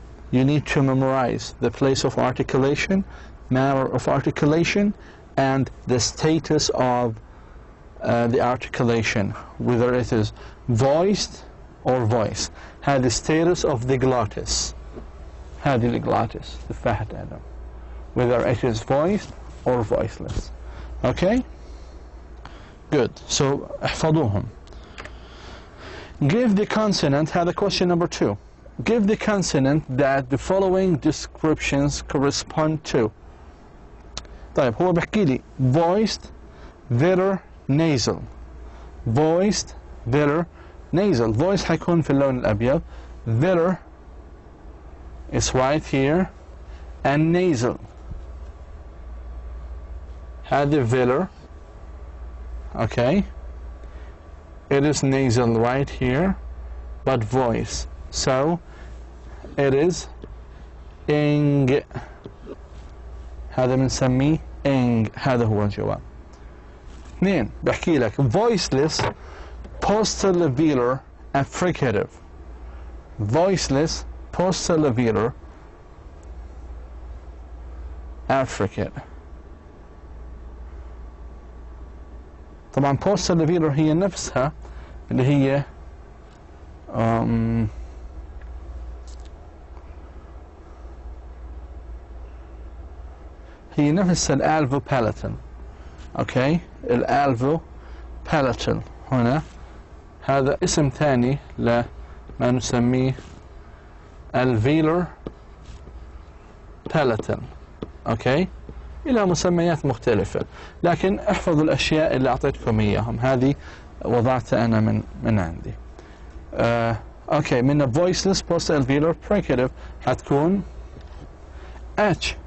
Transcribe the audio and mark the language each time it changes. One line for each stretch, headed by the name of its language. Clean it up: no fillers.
English: You need to memorize the place of articulation, manner of articulation, and the status of the articulation, whether it is voiced or voice. هذا status of the glottis.
Arabic: هذه الglottis, تفاحة آدم.
English: Whether it is voiced or voiceless. Okay? Good. So
Arabic: احفظوهم.
English: Give the consonant. هذا question number 2. Give the consonant that the following descriptions correspond to.
Arabic: طيب هو بحكي لي
English: voiced, velar, nasal. Voiced, velar, nasal.
Arabic: Voiced حيكون في اللون الأبيض.
English: Velar is right here. And nasal.
Arabic: هذه
English: velar. Okay. It is nasal right here. But voice. So it is ing.
Arabic: هذا بنسميه ing. هذا هو الجواب.
English: 2
Arabic: بحكي لك
English: voiceless postalveolar affricative. Voiceless postalveolar affricate.
Arabic: طبعا postalveolar هي نفسها اللي هي هي نفس الالفو palatal. اوكي الالفو palatal هنا هذا اسم ثاني لما نسميه alveolar palatal. اوكي الى مسميات مختلفة لكن احفظوا الاشياء اللي اعطيتكم اياهم. هذه وضعتها انا من عندي. اوكي من
English: voiceless post alveolar fricative حتكون H.